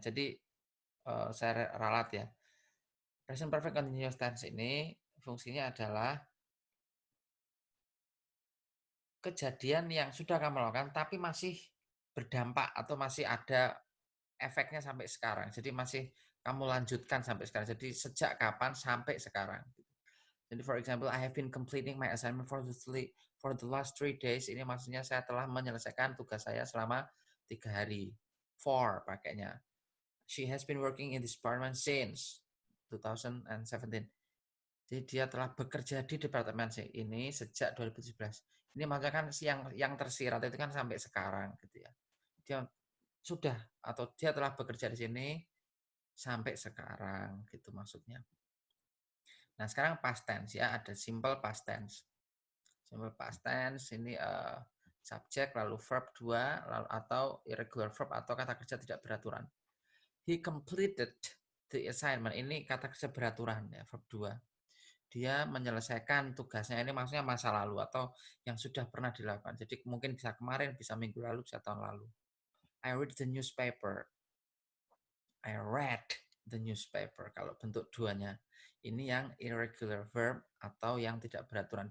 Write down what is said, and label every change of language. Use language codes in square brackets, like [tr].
[id] Jadi saya ralat ya. Present perfect continuous tense ini fungsinya adalah kejadian yang sudah kamu lakukan tapi masih berdampak atau masih ada efeknya sampai sekarang. Jadi masih kamu lanjutkan sampai sekarang. Jadi sejak kapan sampai sekarang. [en] Jadi for example, I have been completing my assignment for the last 3 days. [id] Ini maksudnya saya telah menyelesaikan tugas saya selama 3 hari. For pakainya. [en] She has been working in this department since 2017. [id] Jadi dia telah bekerja di departemen ini sejak 2017. Ini maksudnya kan yang tersirat itu kan sampai sekarang gitu ya. Dia sudah atau dia telah bekerja di sini sampai sekarang gitu maksudnya. Nah, sekarang past tense ya, ada simple past tense. Simple past tense ini subjek lalu verb 2 lalu atau irregular verb atau kata kerja tidak beraturan. [en] He completed the assignment. [id] Ini kata kerja beraturan ya, verb 2. Dia menyelesaikan tugasnya, ini maksudnya masa lalu atau yang sudah pernah dilakukan. Jadi mungkin bisa kemarin, bisa minggu lalu, bisa tahun lalu. [en] I read the newspaper. I read the newspaper. [id] Kalau bentuk duanya. Ini yang irregular verb atau yang tidak beraturan.